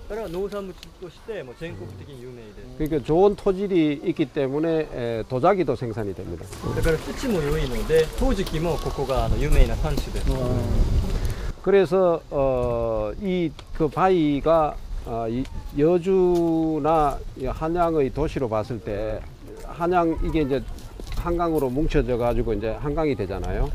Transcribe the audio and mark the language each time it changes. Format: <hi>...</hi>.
<ja>それは農産物としてもう全国的に有名です。</ja> <ko>그러니까 좋은 토질이 있기 때문에 도자기도 생산이 됩니다.</ko> <ja>だから土も良いので、陶磁器もここが有名な産地です。</ja> <ko>그래서 이 그 바위가 여주나 한양의 도시로 봤을 때 한양 이게 이제 한강으로 뭉쳐져 가지고 이제 한강이 되잖아요.</ko>